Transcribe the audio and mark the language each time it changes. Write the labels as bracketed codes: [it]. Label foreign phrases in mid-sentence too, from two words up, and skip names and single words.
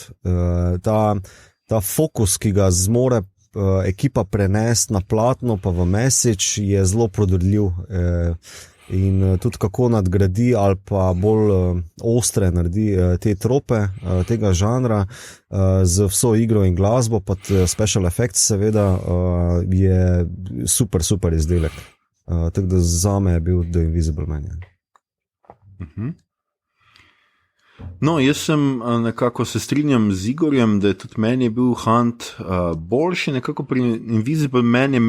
[sl] Ta fokus, ki ga zmore ekipa prenesti na platno pa v message, je zelo prodorljiv. In tudi kako nadgradi ali pa bolj ostre naredi te trope tega žanra z vso igro in glasbo, pa [en] special effects [sl] seveda, je super izdelek. Tako da zame je bil The Invisible Man. No, jaz sem nekako se strinjam z Igorjem, da je tudi meni bil Hunt boljši, nekako pri Invisible Man je